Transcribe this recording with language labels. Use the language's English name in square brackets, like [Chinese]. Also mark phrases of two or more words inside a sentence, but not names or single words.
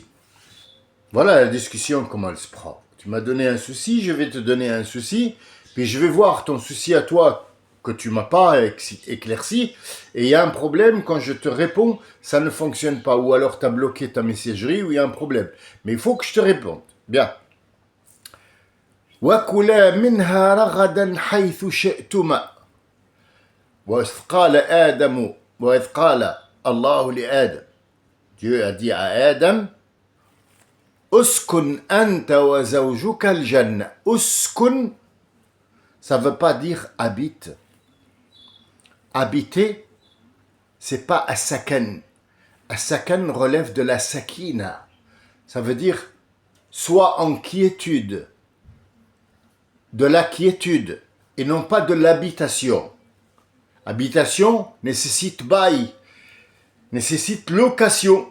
[French] Voilà la discussion, comment elle se prend. Tu m'as donné un souci, je vais te donner un souci, puis je vais voir ton souci à toi que tu m'as pas éclairci, et il y a un problème, quand je te réponds, ça ne fonctionne pas, ou alors tu as bloqué ta messagerie, ou il y a un problème. Mais il faut que je te réponde. Bien. [Arabic] وَكُلَا مِنْهَا رَغَدًا حَيْثُ شِئْتُمَا وَإِذْ قَالَ آدَمُ وَإِذْ قَالَ اللَّهُ لِآدَمَ [French] Dieu a dit à Adam, [Arabic] اسكن أنت وزوجك الجنة. [French] Uskun, ça ne veut pas dire habite. Habiter, c'est pas as-sakan. As-sakan relève de la sakina. Ça veut dire sois en quiétude, de la quiétude, et non pas de l'habitation. Habitation nécessite bail, nécessite location.